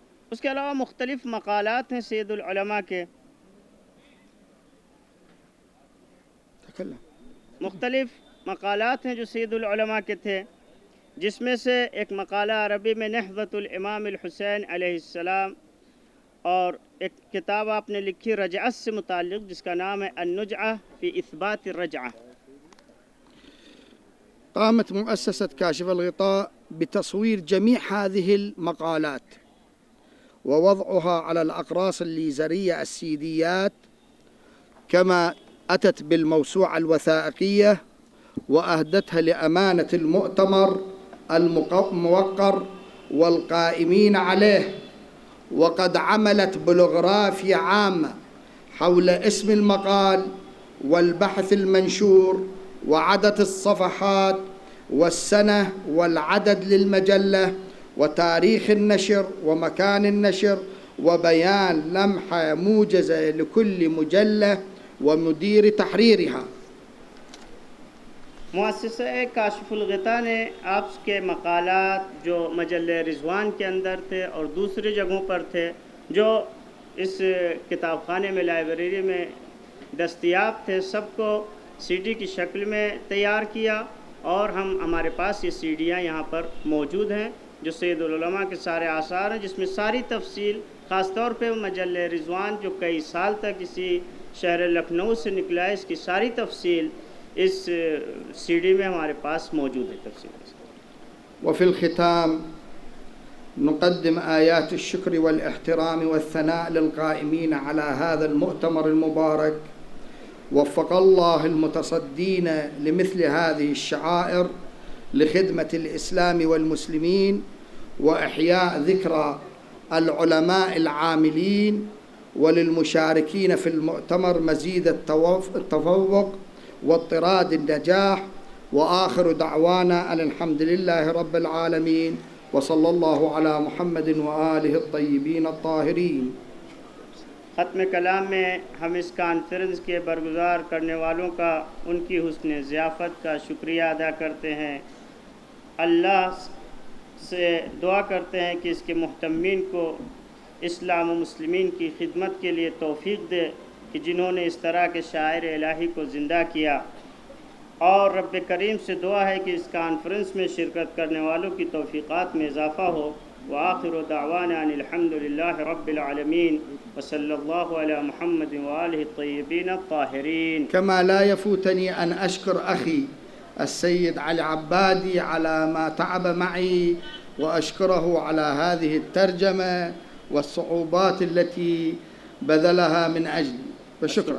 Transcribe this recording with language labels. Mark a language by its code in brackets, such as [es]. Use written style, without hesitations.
[ur] اس کے علاوہ مختلف مقالات ہیں سید العلماء کے، مختلف مقالات ہیں جو سید العلماء کے تھے، جس میں سے ایک مقالہ عربی میں نہضۃ الامام الحسین علیہ السلام، اور ایک کتاب آپ نے لکھی رجعت سے متعلق جس کا نام ہے النجعہ فی اثبات الرجعہ. [ar] قامت مؤسسة كاشف الغطاء بتصوير جميع هذه المقالات ووضعها على الأقراص الليزرية السيديات كما أتت بالموسوعة الوثائقية، وأهدتها لأمانة المؤتمر الموقر والقائمين عليه. وقد عملت بلوغرافيا عامة حول اسم المقال والبحث المنشور وعدد الصفحات والسنة والعدد للمجلة وتاريخ النشر ومكان النشر وبيان لمحة موجزة لكل مجلة ومدير تحريرها. [ur] مؤسسہ کاشف الغطاء نے آپ کے مقالات جو مجلہ رضوان کے اندر تھے اور دوسری جگہوں پر تھے، جو اس کتاب خانے میں لائبریری میں دستیاب تھے، سب کو سی ڈی کی شکل میں تیار کیا، اور ہمارے پاس یہ سی ڈیاں یہاں پر موجود ہیں جو سید العلماء کے سارے آثار ہیں، جس میں ساری تفصیل، خاص طور پہ مجلہ رضوان جو کئی سال تک اسی شہر لکھنؤ سے نکلا ہے، اس کی ساری تفصیل اس سی ڈی میں ہمارے پاس موجود ہے تفصیل. [ar] وفي الختام نقدم آيات الشكر والاحترام والثناء للقائمين على هذا المؤتمر المبارك. وفق الله المتصدين لمثل هذه الشعائر لخدمة الإسلام والمسلمين وإحياء ذكرى العلماء العاملين، وللمشاركين في المؤتمر مزيد التفوق واطراد النجاح. وآخر دعوانا أن الحمد لله رب العالمين وصلی اللہ علی محمد وآلہ الطیبین الطاہرین۔ [ur] ختم کلام میں ہم اس کانفرنس کے برگزار کرنے والوں کا ان کی حسن ضیافت کا شکریہ ادا کرتے ہیں۔ اللہ سے دعا کرتے ہیں کہ اس کے محتمین کو اسلام و مسلمین کی خدمت کے لیے توفیق دے کہ جنہوں نے اس طرح کے شاعر الہی کو زندہ کیا، اور رب کریم سے دعا ہے کہ اس کانفرنس میں شرکت کرنے والوں کی توفیقات میں اضافہ ہو۔ [ar] وآخر دعوانا ان الحمد للہ رب العالمین وصلی اللہ علی محمد وآلہ الطیبین الطاہرین۔ كما لا يفوتني أن أشكر أخي السيد علي عبادي على ما تعب معي وأشكره على هذه الترجمة والصعوبات التي بذلها من أجلي، وشكرا.